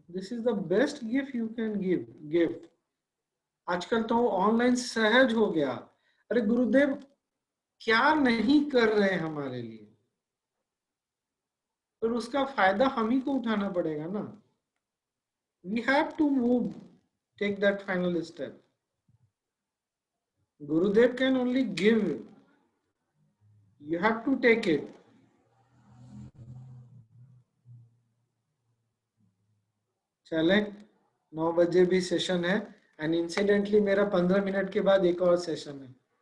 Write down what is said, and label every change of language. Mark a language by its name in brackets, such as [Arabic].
[English] This is the best gift you can give. [Hindi] आजकल तो online सहज हो गया. अरे गुरुदेव क्या नहीं कर रहे हैं हमारे लिए, पर उसका फायदा हम ही को उठाना पड़ेगा ना. [English] We have to move, take that final step. Gurudev can only give, you have to take it. [Hindi] चले 9 बजे भी सेशन है, [English] and incidentally [Hindi] मेरा 15 मिनट के बाद एक और सेशन है.